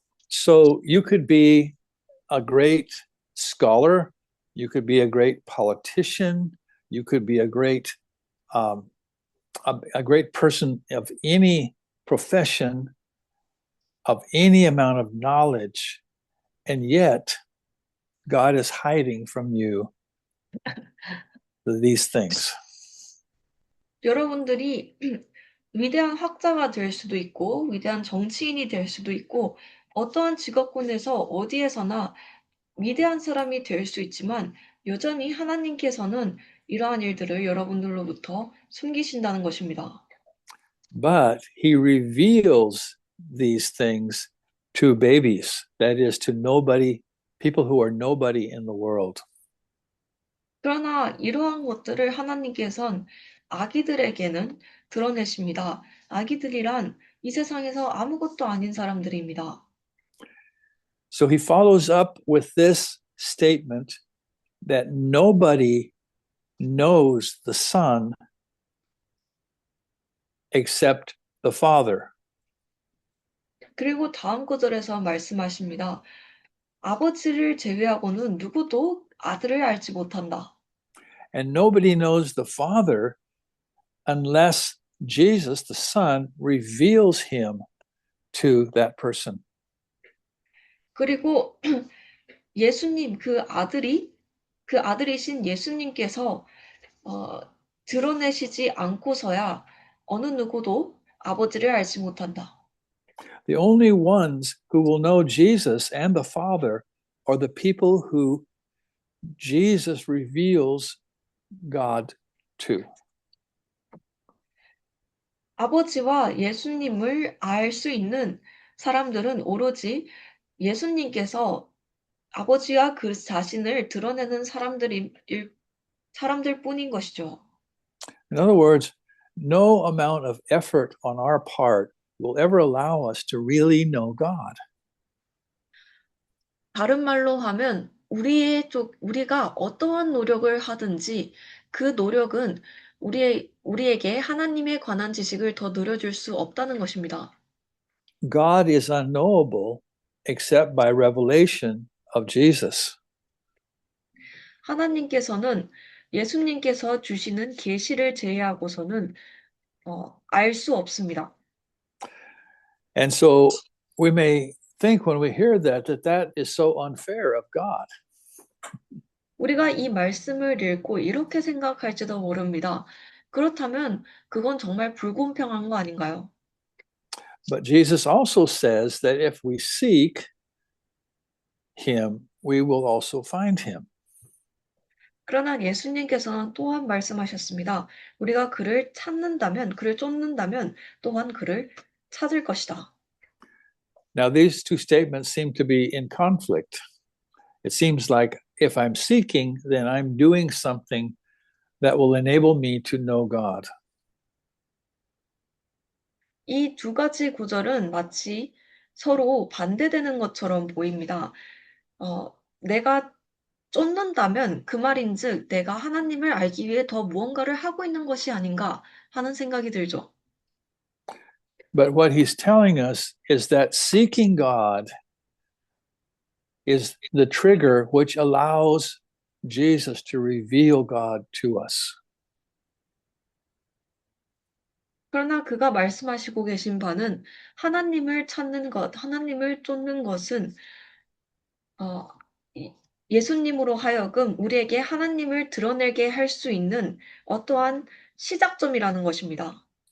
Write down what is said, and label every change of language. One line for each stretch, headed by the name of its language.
English: So you could be a great scholar, you could be a great politician, you could be a great person of any profession, of any amount of knowledge, and yet God is hiding from you these things.
Korean: 여러분들이 위대한 학자가 될 수도 있고 위대한 정치인이 될 수도 있고 어떠한 직업군에서 어디에서나 위대한 사람이 될 수 있지만 여전히 하나님께서는 이러한 일들을 여러분들로부터 숨기신다는 것입니다.
English: But he reveals these things to babies, that is, to nobody, people who are nobody in the world.
Korean: 그러나 이러한 것들을 하나님께서는 아기들에게는 드러내십니다. 아기들이란 이 세상에서 아무것도 아닌 사람들입니다.
English: So he follows up with this statement that nobody knows the Son except the Father.
Korean: 그리고 다음 구절에서 말씀하십니다. 아버지를 제외하고는 누구도 아들을 알지 못한다.
English: And nobody knows the Father unless Jesus, the Son, reveals him to that person.
Korean: 그리고 예수님 그 아들이신 예수님께서 드러내시지 않고서야 어느 누구도 아버지를 알지 못한다.
English: The only ones who will know Jesus and the Father are the people who Jesus reveals God to.
Korean: 아버지와 예수님을 알 수 있는 사람들은 오로지 예수님께서 아버지와 그 자신을 드러내는 사람들 뿐인 것이죠.
English: In other words, no amount of effort on our part will ever allow us to really know God.
Korean: 다른 말로 하면 우리가 어떠한 노력을 하든지 그 노력은 우리에게 하나님에 관한 지식을 더 늘어줄 수 없다는 것입니다.
English: God is unknowable except by revelation of Jesus.
Korean: 하나님께서는 예수님께서 주시는 계시를 제외하고서는 알 수 없습니다.
English: And so we may think when we hear that that is so unfair of God.
Korean: 우리가 이 말씀을 읽고 이렇게 생각할지도 모릅니다. 그렇다면 그건 정말 불공평한 거 아닌가요?
English: But Jesus also says that if we seek him, we will also find him.
Korean: 그러나 예수님께서는 또한 말씀하셨습니다. 우리가 그를 찾는다면, 그를 쫓는다면 또한 그를 찾을 것이다.
English: Now, these two statements seem to be in conflict. It seems like if I'm seeking, then I'm doing something that will enable me to know God.
Korean: 이 두 가지 구절은 마치 서로 반대되는 것처럼 보입니다. 내가 쫓는다면 그 말인즉 내가 하나님을 알기 위해 더 무언가를 하고 있는 것이 아닌가 하는 생각이 들죠.
English: But what he's telling us is that seeking God is the trigger which allows Jesus to reveal God to us.
Korean: 그러나 그가 말씀하시고 계신 바는 하나님을 찾는 것, 하나님을 쫓는 것은 예수님으로 하여금 우리에게 하나님을 드러내게 할 수 있는 어떠한 시작점이라는 것입니다.